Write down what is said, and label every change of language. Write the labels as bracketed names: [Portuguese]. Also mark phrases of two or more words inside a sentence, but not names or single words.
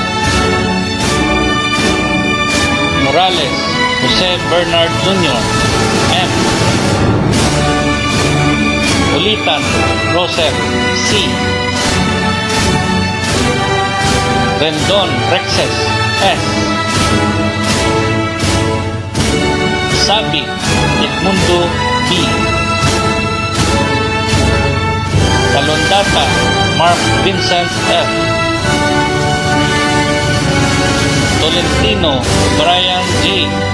[Filipino] Morales Jose Bernard Jr. M. Ulitan Rosel C. Rendon Rexes S. Sabi Edmundo B. Talondata Mark Vincent F. Tolentino Brian G.